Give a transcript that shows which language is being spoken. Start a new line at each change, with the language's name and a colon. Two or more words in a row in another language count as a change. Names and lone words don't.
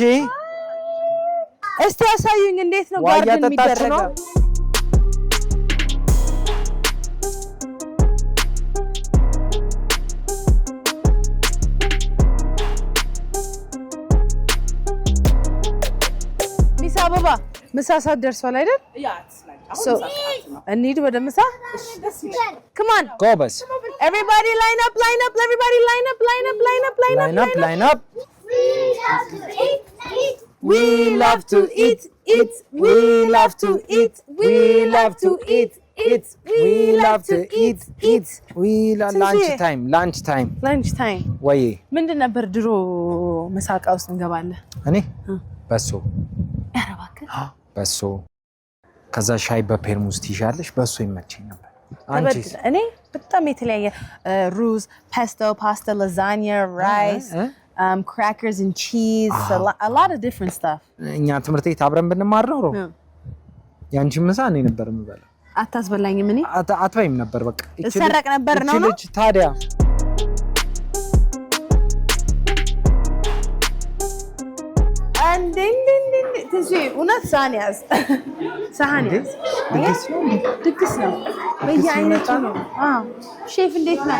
Amharic: እስቲ አሳዩኝ እንዴት ነው ጋርደን የሚደረገው አበባ ምሳ ሰዓት ደርሷል አይደል? እንሂድ ወደ ምሳ
English: Come on
Amharic: ጎበዝ
English: Everybody line up everybody line up We love to eat We love to eat We love to eat We love to eat lunch time
Amharic: ወይ ምንድን ነበር ድሮ ምሳቃ ውስጥ እንገባለን እኔ በሶ በሶ ከዛ ሻይ በፔርሙዝ ትይዣለሽ በሶ ይመቸኝ ነበር አንቺስ እኔ በጣም የተለያየ ሩዝ
English: pesto pasta lasagna rice crackers and cheese a lot of different stuff
Amharic: እኛ ትምህርት ቤት አብረን ብንማር ነው ያንቺ ምሳ እኔ ነበር የምበላው አታስበላኝም እኔ አትበይም ነበር በቃ ሰረቅ ነበር ነው ታዲያ ትንሽ እውነት ሳህን ያዝ ድግስ ነው በየአይነቱ ነው ሼፍ እንዴት ነው